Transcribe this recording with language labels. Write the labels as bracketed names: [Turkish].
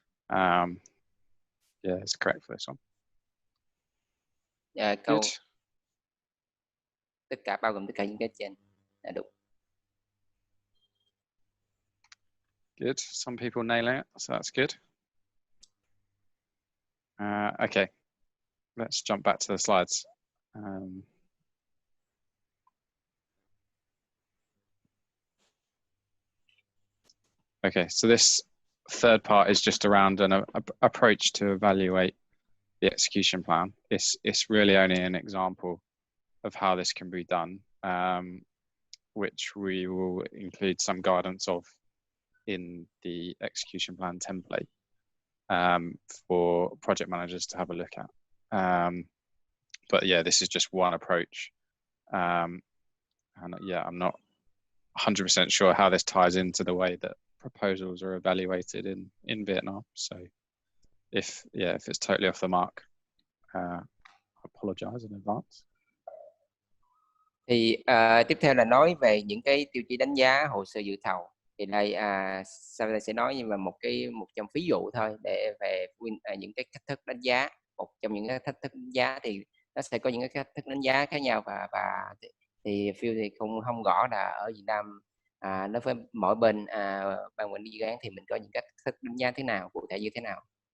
[English] Yeah, it's correct for this one. [Vietnamese] Câu tất cả bao gồm tất cả những cái trên là đúng. [English] Good. Some people nailing it, so that's good. Okay, let's jump back to the slides. Okay, so this third part is just around an approach to evaluate the execution plan. It's really only an example of how this can be done, which we will include some guidance of in the execution plan template for project managers to have a look at. But yeah, this is just one approach. And yeah, I'm not 100% sure how this ties into the way that proposals are evaluated in Vietnam. So if it's totally off the mark, I apologize in advance. [Vietnamese] Thì tiếp theo là nói về những cái tiêu chí đánh giá hồ sơ dự thầu. Thì đây sau đây sẽ nói về một trong ví dụ thôi để về những cái cách thức đánh giá. Một trong những cái cách thức đánh giá thì nó sẽ có những cái cách thức đánh giá khác nhau, và thì Phil thì không rõ là ở Việt Nam nó với mỗi bên ban quản lý dự án thì mình có những cách thức đánh giá thế nào, cụ thể như thế nào.